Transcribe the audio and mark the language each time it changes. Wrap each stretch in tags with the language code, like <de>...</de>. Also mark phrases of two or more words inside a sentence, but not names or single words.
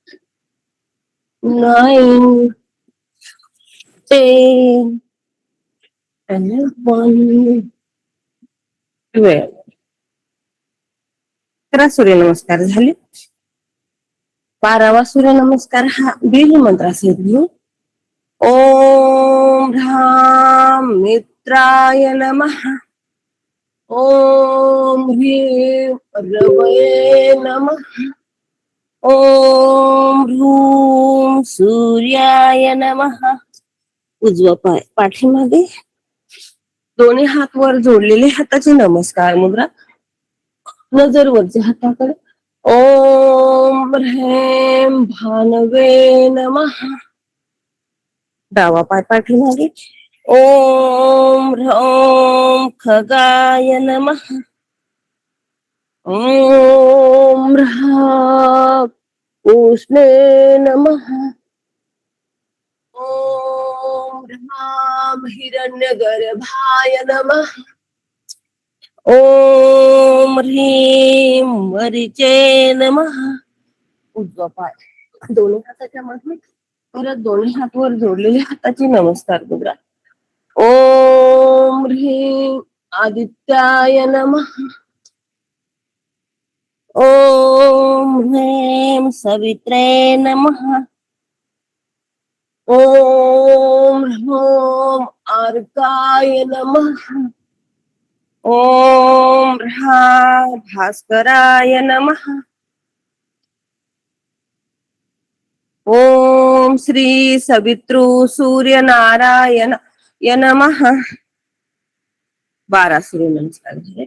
<mr>9, 10, 11, 12. 11 सूर्यनमस्कार झाले. 12वा सूर्यनमस्कार हा बीज मंत्र असेल.</mr> <sa>ओम ह्राम मित्राय नमः. ओम ह्रीं रवये नमः. ओम ह्रूम सूर्याय नमः.</sa> <mr>उजवा पाय पाठीमागे. दोन्ही हात वर जोडलेले हाताची नमस्कार मुद्रा. नजर वरच्या हाताकडे.</mr> <sa>ओम ह्रीं भानवे नमः.</sa> <mr>डावा पाय पाठीमागे.</mr> <sa>ओम ह्रौं खगाय नमः. ओम ह्रां उष्णे नमः. ओम ह्रां हिरण्यगर्भाय नमः. ओम ह्रीं मरीचे नमः.</sa> <mr>उजवा पाय दोन्ही हाताच्या मध्ये. परत दोन्ही हात वर जोडलेले हाताची नमस्कार मुद्रा.</mr> <sa>ओम ह्रीं आदित्याय नमः. ओम ह्रीं सवित्रे नमः. ओम ह्रौं अर्काय नमः. ओम ह्रां भास्कराय नमः. ओम श्री सवितृ सूर्य नारायण य नमः.</sa> <mr>12 सूर्यनमस्कार झाले.</mr>